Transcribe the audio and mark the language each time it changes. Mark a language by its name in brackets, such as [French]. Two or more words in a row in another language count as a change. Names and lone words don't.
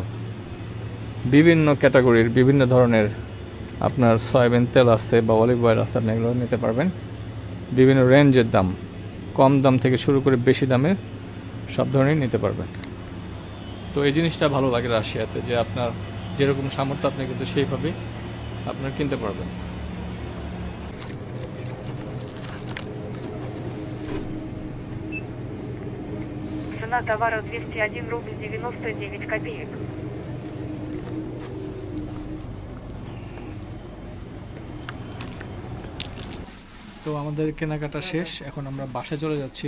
[Bangla] বিভিন্ন ক্যাটাগরির বিভিন্ন ধরনের আপনার সয়াবিন তেল আছে বা [English] olive oil [Bangla] আছে, আপনি এগুলো নিতে পারবেন। বিভিন্ন রেঞ্জের দাম, কম দাম থেকে শুরু করে বেশি দামের সব ধরনেরই নিতে পারবেন। তো এই জিনিসটা ভালো লাগে রাশিয়াতে, যে আপনার যেরকম সামর্থ্য আপনি কিন্তু সেইভাবে আপনার কিনতে পারবেন। [Russian] Цена товара 201 рубль 99 копеек. [Bangla] তো আমাদের কেনাকাটা শেষ, এখন আমরা বাসায় চলে যাচ্ছি।